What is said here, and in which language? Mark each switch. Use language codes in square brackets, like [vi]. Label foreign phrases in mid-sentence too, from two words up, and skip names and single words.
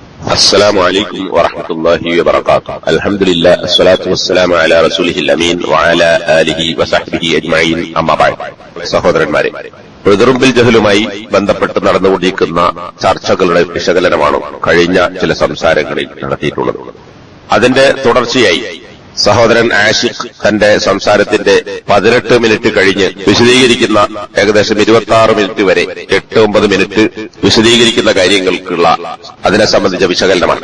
[ar] السلام عليكم ورحمة الله وبركاته. الحمد لله الصلاة والسلام على رسوله الأمين وعلى آله وصحبه أجمعين. أما بعد. [ml] സഹോദരന്മാരെ, റുദറുംബിൽ ജഹലുമായി ബന്ധപ്പെട്ട് നടന്നുകൊണ്ടിരിക്കുന്ന ചർച്ചകളുടെ വിശകലനമാണ് കഴിഞ്ഞ ചില സംസാരങ്ങളിൽ നടത്തിയിട്ടുള്ളത്. അതിന്റെ തുടർച്ചയായി സഹോദരൻ ആഷിഖ് തന്റെ സംസാരത്തിന്റെ 18 മിനിറ്റ് കഴിഞ്ഞ് വിശദീകരിക്കുന്ന ഏകദേശം 26 മിനിറ്റ് വരെ 8-9 മിനിറ്റ് വിശദീകരിക്കുന്ന കാര്യങ്ങൾക്കുള്ള അതിനെ സംബന്ധിച്ച വിശകലനമാണ്.